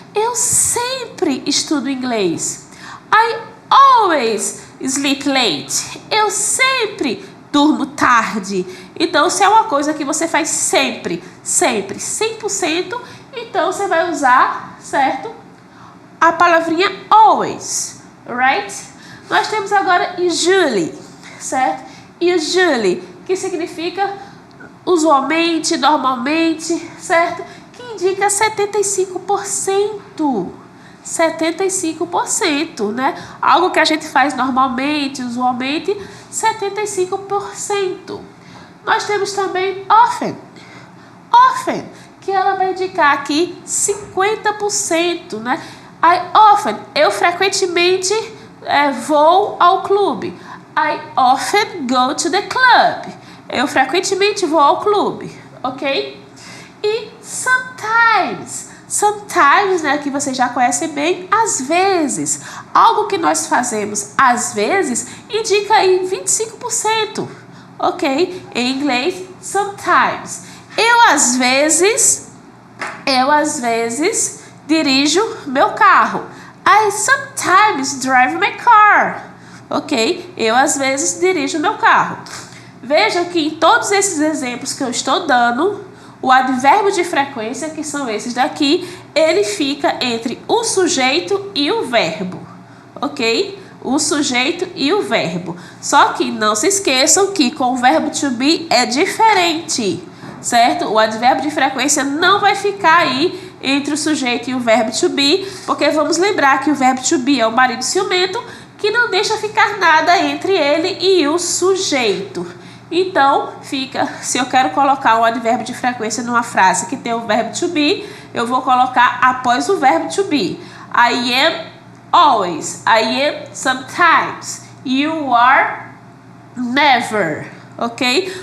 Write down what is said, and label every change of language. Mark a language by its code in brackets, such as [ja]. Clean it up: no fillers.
[pt] Eu sempre estudo inglês. [en] I always sleep late. [pt] Eu sempre durmo tarde. Então, se é uma coisa que você faz sempre, 100%, então você vai usar, certo? A palavrinha always, right? Nós temos agora usually, certo? Usually, que significa usualmente, normalmente, certo? Que indica 75%. 75%, né? Algo que a gente faz normalmente, usualmente, 75%. Nós temos também often. Often, que ela vai indicar aqui 50%, né? Eu frequentemente vou ao clube. [en] I often go to the club. [pt] Eu frequentemente vou ao clube, [en] ok? [pt] E sometimes, né, que você já conhece bem, às vezes. Algo que nós fazemos às vezes indica aí 25%, ok? Em inglês, sometimes. Eu às vezes dirijo meu carro. [en] I sometimes drive my car. Ok? [pt] Eu às vezes dirijo meu carro. Veja que em todos esses exemplos que eu estou dando, o advérbio de frequência, que são esses daqui, ele fica entre o sujeito e o verbo. Ok? O sujeito e o verbo. Só que não se esqueçam que com o verbo to be é diferente. Certo? O advérbio de frequência não vai ficar aí entre o sujeito e o verbo to be, porque vamos lembrar que o verbo to be é o marido ciumento, que não deixa ficar nada entre ele e o sujeito. Então, se eu quero colocar um advérbio de frequência numa frase que tem o verbo to be, eu vou colocar após o verbo to be. [en] I am always, I am sometimes, you are never, ok?